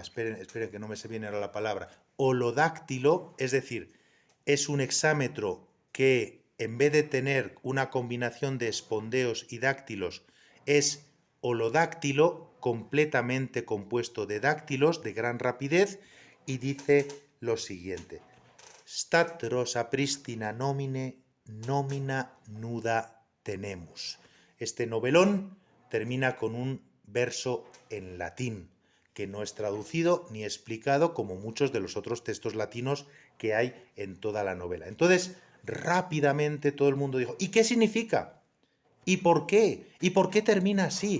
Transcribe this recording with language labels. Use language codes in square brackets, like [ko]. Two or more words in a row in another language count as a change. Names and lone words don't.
[es] Esperen que no me se viene ahora la palabra. Holodáctilo, es decir, es un hexámetro que en vez de tener una combinación de espondeos y dáctilos, es holodáctilo, completamente compuesto de dáctilos de gran rapidez, y dice lo siguiente: [la] Stat rosa pristina nomine, nomina nuda tenemus. [es] Este novelón termina con un verso en latín, que no es traducido ni explicado como muchos de los otros textos latinos que hay en toda la novela. Entonces, rápidamente todo el mundo dijo: ¿y qué significa? ¿Y por qué? ¿Y por qué termina así?